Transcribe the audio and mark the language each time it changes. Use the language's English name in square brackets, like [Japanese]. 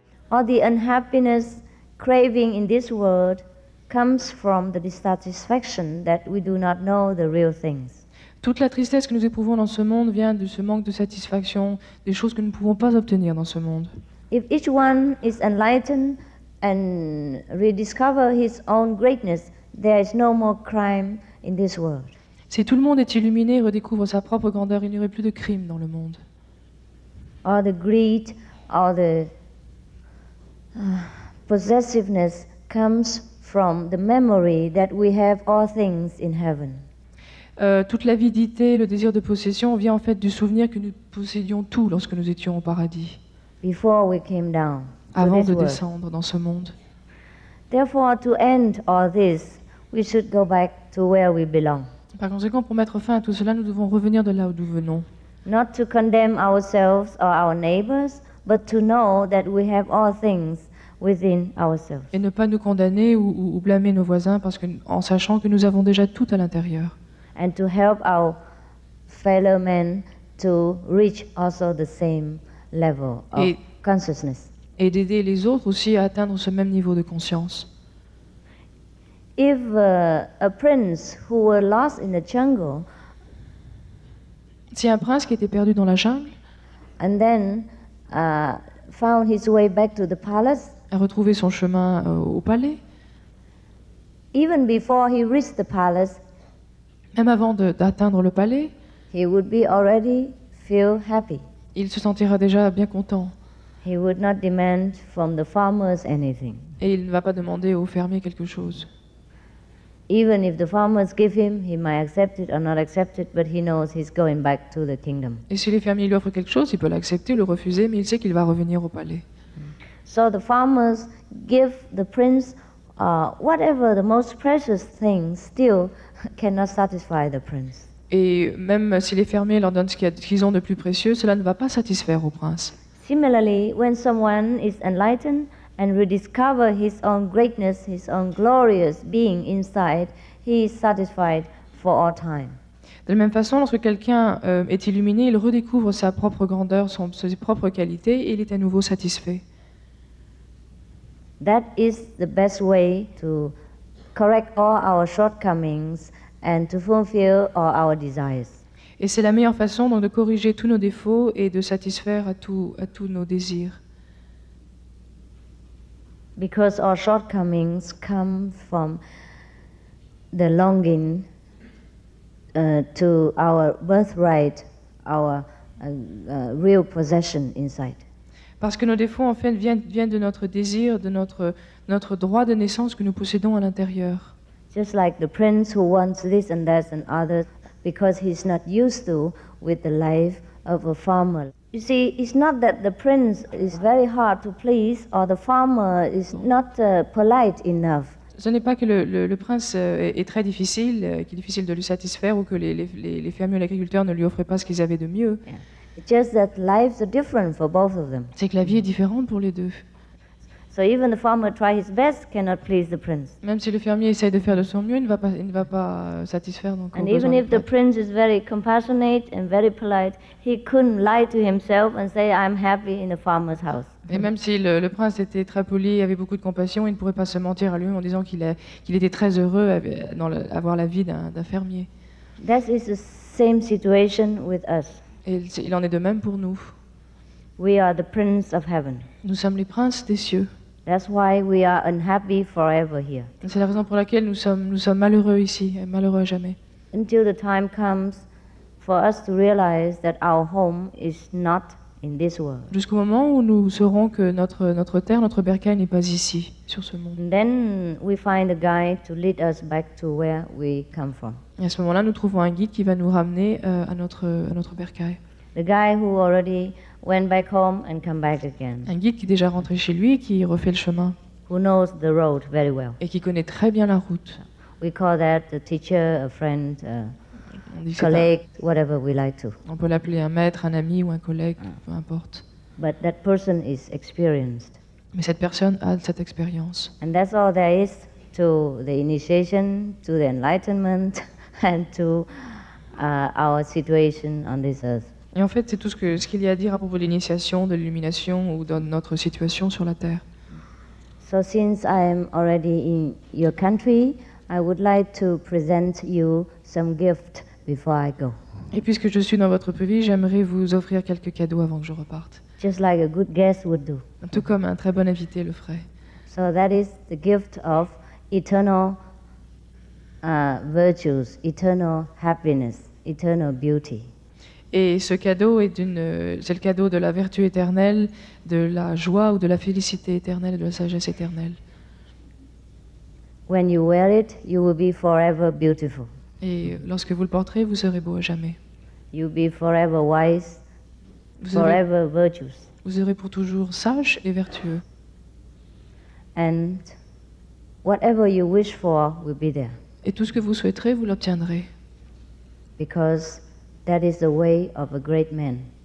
[English] All the unhappiness, craving in this world comes from the dissatisfaction that we do not know the real things. [French] Toute la tristesse que nous éprouvons dans ce monde vient de ce manque de satisfaction, des choses que nous ne pouvons pas obtenir dans ce monde. [English] If each one is enlightened and rediscover his own greatness, there is no more crime in this world. [French] Si tout le monde est illuminé et redécouvre sa propre grandeur, il n'y aurait plus de crime dans le monde. [English] All the greed, all the possessiveness comes from the memory that we have all things in heaven. [French] Toute l'avidité, le désir de possession vient en fait du souvenir que nous possédions tout lorsque nous étions au paradis, [English] Before we came down to [French] avant [English] this [French] de [English] world. [French] descendre dans ce monde. [English] Therefore, to end all this, we should go back to where we belong. [French] Par conséquent, pour mettre fin à tout cela, nous devons revenir de là où nous venons. [English] Not to condemn ourselves or our neighbors, but to know that we have all things within ourselves. [French] Et ne pas nous condamner ou blâmer nos voisins en sachant que nous avons déjà tout à l'intérieur. [English] And to help our fellow men to reach also the same level of consciousness. [French] Et d'aider les autres aussi à atteindre ce même niveau de conscience. [English] If a prince who were lost in the jungle [French] Si un prince qui était perdu dans la jungle [English] and then found his way back to the palace, [French] a retrouvé son chemin au palais, [English] even before he reached the palace, [French] même avant d'atteindre le palais, [English] he would be already feel happy. [French] il se sentira déjà bien content. [English] He would not demand from the farmers anything. [French] Et il ne va pas demander aux fermiers quelque chose. [English] Even if the farmers give him, he might accept it or not accept it, but he knows he's going back to the kingdom. [French] Et si les fermiers lui offrent quelque chose, il peut l'accepter, le refuser, mais il sait qu'il va revenir au palais. [English] So the farmers give the prince whatever the most precious things still cannot satisfy the prince. [French] Et même si les fermiers leur donnent ce qu'ils ont de plus précieux, cela ne va pas satisfaire au prince. [English] Similarly, when someone is enlightened and rediscover his own greatness, his own glorious being inside, he is satisfied for all time. [French] De la même façon, lorsque quelqu'un est illuminé, il redécouvre sa propre grandeur, ses propres qualités, et il est à nouveau satisfait. [English] That is the best way to correct all our shortcomings and to fulfill all our desires. [French] Et c'est la meilleure façon donc de corriger tous nos défauts et de satisfaire à tous nos désirs. [English] Because our shortcomings come from the longing to our birthright, our real possession inside. [French] Parce que nos défauts, en fait, viennent de notre désir, de notre droit de naissance que nous possédons à l'intérieur. [English] Just like the prince who wants this and that and others, because he's not used to with the life of a farmer. You see, it's not that the prince is very hard to please or the farmer is not polite enough. [French] Ce n'est pas que le prince est très difficile, qu'il est difficile de lui satisfaire ou que les fermiers ou l'agriculteur ne lui offraient pas ce qu'ils avaient de mieux. Yeah. [English] It's just that lives are different for both of them. [French] C'est que la vie est différente pour les deux. [English] So even the farmer try his best cannot please the prince. [French] Même si le fermier essaye de faire de son mieux, il ne va pas satisfaire donc. [English] And even if the prince is very compassionate and very polite, he couldn't lie to himself and say, I'm happy in the farmer's house. [French] Et même si le prince était très poli, avait beaucoup de compassion, il ne pourrait pas se mentir à lui en disant qu'il était très heureux d'avoir la vie d'un fermier. [English] That is the same situation with us. [French] Et il en est de même pour nous. [English] We are the prince of heaven. [French] Nous sommes les princes des cieux. [English] That's why we are unhappy forever here. [French] C'est la raison pour laquelle nous sommes malheureux ici, et malheureux à jamais. [English] Until the time comes for us to realize that our home is not in this world. [French] Jusqu'au moment où nous saurons que notre terre, notre bercail n'est pas ici, sur ce monde. [English] And then we find a guide to lead us back to where we come from. [French] Et à ce moment-là, nous trouvons un guide qui va nous ramener à notre bercail. [English] The guy who already went back home and come back again. [French] Un guide qui est déjà rentré chez lui et qui refait le chemin. [English] Who knows the road very well. [French] Et qui connaît très bien la route. [English] We call that a teacher, a friend, [French] On dit [English] colleague, whatever we like to. [French] On peut l'appeler un maître, un ami ou un collègue, peu importe. [English] But that person is experienced. [French] Mais cette personne a cette expérience. [English] And that's all there is to the initiation, to the enlightenment, and to our situation on this earth. [French] Et en fait, c'est tout ce qu'il y a à dire à propos de l'initiation, de l'illumination ou de notre situation sur la Terre. [English] So since I am already in your country, I would like to present you some gift before I go. [French] Et puisque je suis dans votre pays, j'aimerais vous offrir quelques cadeaux avant que je reparte. [English] Just like a good guest would do. [French] Tout comme un très bon invité le ferait. [English] So that is the gift of eternal virtues, eternal happiness, eternal beauty. [French] Et ce cadeau c'est le cadeau de la vertu éternelle, de la joie ou de la félicité éternelle et de la sagesse éternelle. [English] When you wear it, you will be forever beautiful. [French] Et lorsque vous le porterez, vous serez beau à jamais. [English] You'll be forever wise, forever virtuous. [French] Vous serez pour toujours sage et vertueux. [English] And whatever you wish for will be there. [French] Et tout ce que vous souhaiterez, vous l'obtiendrez. [English] Because that is the way of a great man,